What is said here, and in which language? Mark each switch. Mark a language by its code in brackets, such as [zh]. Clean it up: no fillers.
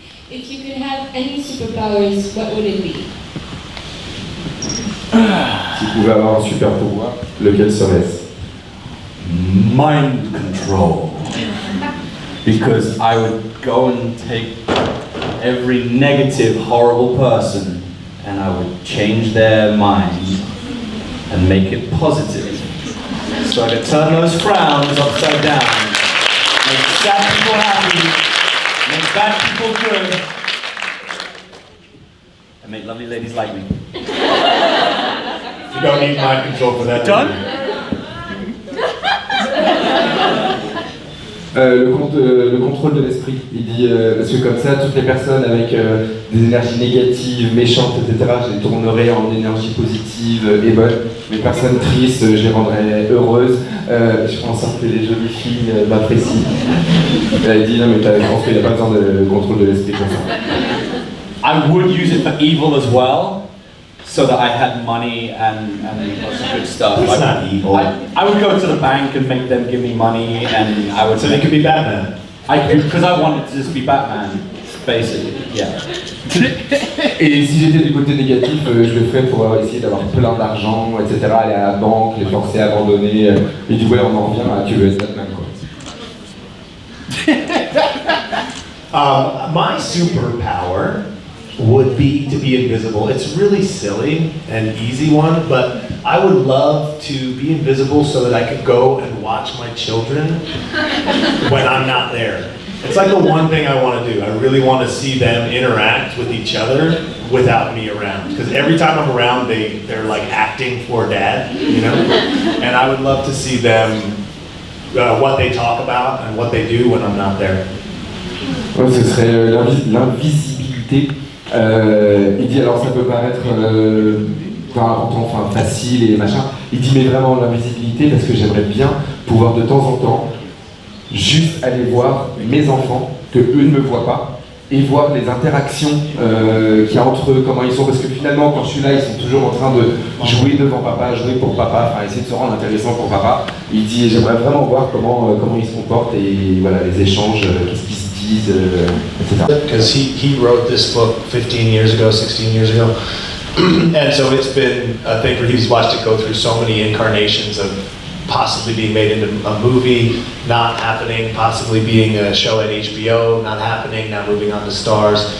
[en] If you could have any superpowers, what would it be? [fr] Si vous pouvez avoir un super pouvoir, lequel serait-ce? [en] Mind control. Because I would go and take every negative, horrible person and I would change their mind and make it positive. So I could turn those frowns upside down, make sad people happy, make bad people good, and make lovely ladies like me. You don't need mind control for that. Done? [fr] Le contrôle de l'esprit. Il dit, parce que comme ça, toutes les personnes avec des énergies négatives, méchantes, etc., je les tournerai en énergie positive et bonne. Les personnes tristes, je les rendrai heureuses. Je ferai en sorte que les jolies filles m'apprécient. Il dit, non mais je pense qu'il n'y a pas besoin de contrôle de l'esprit comme ça. [en] I would use it for evil as well, so that I had money and lots of good stuff. It's not evil. I would go to the bank and make them give me money, and I would. So you could be Batman. Because I wanted to just be Batman, basically. Yeah. [fr] Et si j'étais du côté négatif, je le ferais pour essayer d'avoir plein d'argent, etc., aller à la banque, les forcer à abandonner, et du coup on en revient à tu veux être Batman quoi. [en] My superpower would be to be invisible. It's really silly and easy one, but I would love to be invisible so that I could go and watch my children when I'm not there. It's like the one thing I want to do. I really want to see them interact with each other without me around. Because every time I'm around, they're like acting for dad, you know? And I would love to see them, what they talk about and what they do when I'm not there. [fr] Ouais, ce serait l'invisibilité. Il dit alors ça peut paraître enfin facile et machin. Il dit mais vraiment l'invisibilité parce que j'aimerais bien pouvoir de temps en temps juste aller voir mes enfants que eux ne me voient pas et voir les interactions qu'il y a entre eux, comment ils sont, parce que finalement quand je suis là ils sont toujours en train de jouer devant papa, jouer pour papa, enfin essayer de se rendre intéressant pour papa. Il dit j'aimerais vraiment voir comment ils se comportent et voilà les échanges, qu'est-ce qu'ils se disent, etc. [en] Because he wrote this book 15 years ago, 16 years ago, and so it's been a thing where he's watched it go through so many incarnations of possibly being made into a movie, not happening, possibly being a show at HBO, not happening, now moving on to Stars.